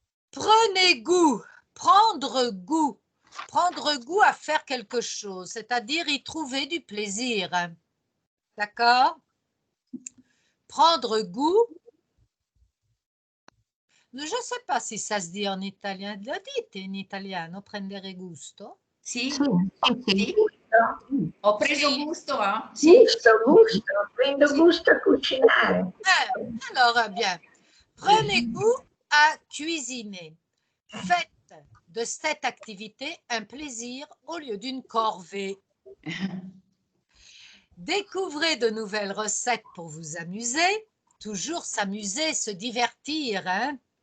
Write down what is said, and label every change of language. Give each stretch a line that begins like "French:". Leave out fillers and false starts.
French: Prenez goût, prendre goût à faire quelque chose, c'est-à-dire y trouver du plaisir. D'accord? Prendre goût. Je ne sais pas si ça se dit en italien.
Italian: Lo dite in italiano, prendere gusto? Sì, Sì, sì, sì. Ho preso gusto a. sì. Sì. Gusto, prendo gusto a cucinare.
French: Alors, bien. Prenez goût à cuisiner. Faites de cette activité un plaisir au lieu d'une corvée. Découvrez de nouvelles recettes pour vous amuser. Toujours s'amuser, se divertir, hein?